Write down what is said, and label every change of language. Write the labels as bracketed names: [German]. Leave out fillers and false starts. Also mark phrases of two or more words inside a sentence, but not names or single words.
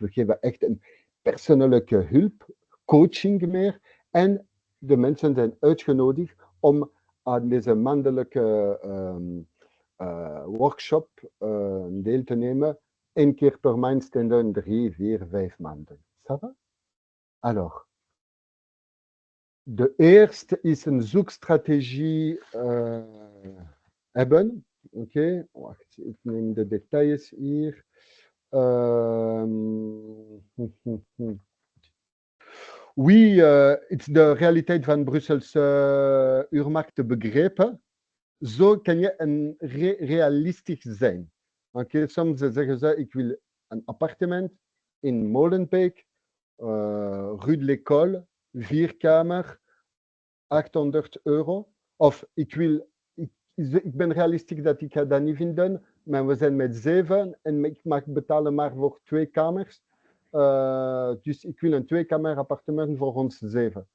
[Dutch] We geven echt een persoonlijke hulp, coaching meer. En de mensen zijn uitgenodigd om aan deze maandelijke workshop deel te nemen. 1 keer per maand standaard 3, 4, 5 maanden. [French] Ça va? Alors, [Dutch] de eerste is een zoekstrategie hebben. Oké, wacht, ik neem de details hier. Oui, het is de realiteit van Brusselse uurmarkt begrepen. Zo kan je een realistisch zijn. Oké, soms zeggen ze, ik wil een appartement in Molenbeek, Rue de l'École, 4 kamer, €800. Of ik ben realistisch dat ik ga dat niet vinden, maar we zijn met 7 en ik mag betalen maar voor 2 kamers. Dus ik wil een 2-kamer appartement voor ons 7.